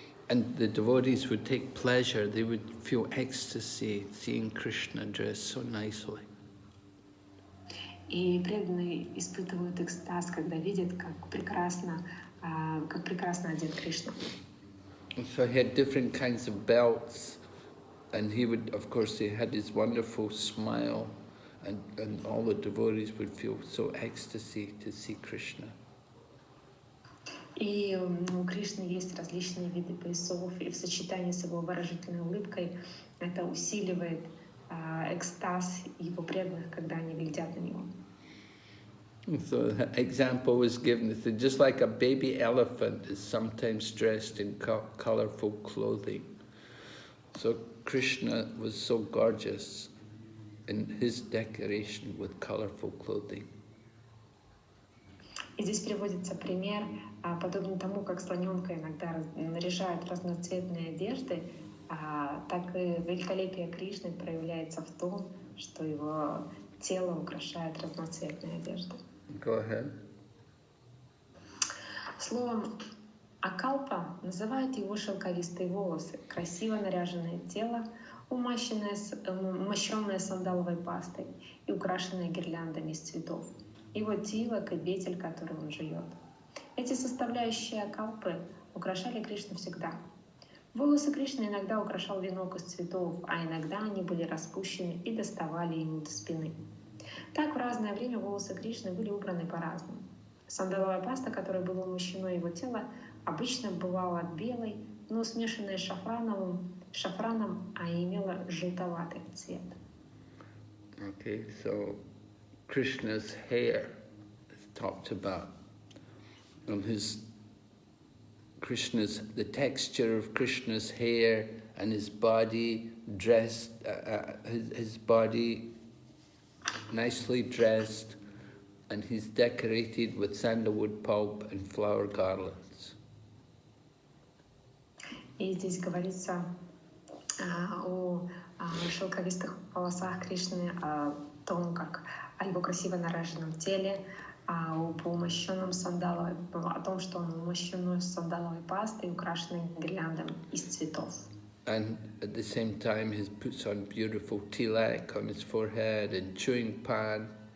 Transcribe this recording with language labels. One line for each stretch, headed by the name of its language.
English: And the devotees would take pleasure, they would feel ecstasy seeing Krishna dressed so nicely.
Russian: И преданные испытывают экстаз, когда видят, как прекрасно одет Кришна.
English: So he had different kinds of belts, and he would, of course, he had his wonderful smile, and all the devotees would feel so ecstasy to see Krishna.
Russian: И у Кришны есть различные виды поясов, и в сочетании с его выразительной улыбкой это усиливает экстаз его преданных, когда они глядят на него.
English: So the example was given that just like a baby elephant is sometimes dressed in colorful clothing. So Krishna was so gorgeous in his decoration with colorful clothing.
Russian: И здесь приводится пример, подобно тому, как слоненка иногда наряжают разноцветные одежды, так и великолепие Кришны проявляется в том, что его тело украшает разноцветные одежды.
English: Go ahead.
Russian: Словом, акалпа называют его шелковистые волосы, красиво наряженное тело, умощенное сандаловой пастой и украшенное гирляндами из цветов, его тилок и бетель, который он жует. Эти составляющие акалпы украшали Кришну всегда. Волосы Кришны иногда украшал венок из цветов, а иногда они были распущены и доставали ему до спины. Так в разное время волосы Кришны были убраны по-разному. Сандаловая паста, которой было умощено его тело, обычно бывала белой, но смешанная с шафраном, а имела желтоватый цвет.
English: Okay, so Krishna's hair is talked about. The texture of Krishna's hair and his body dressed, his body nicely dressed, and he's decorated with sandalwood pulp and flower garlands.
Russian: И здесь говорится о шелковистых волосах Кришны, о том, как о его красиво наряженном теле, о том, что он умощен сандаловой пастой, украшенной гирляндом из цветов.
English: And at the same time, he puts on beautiful tilak on his forehead and chewing pan.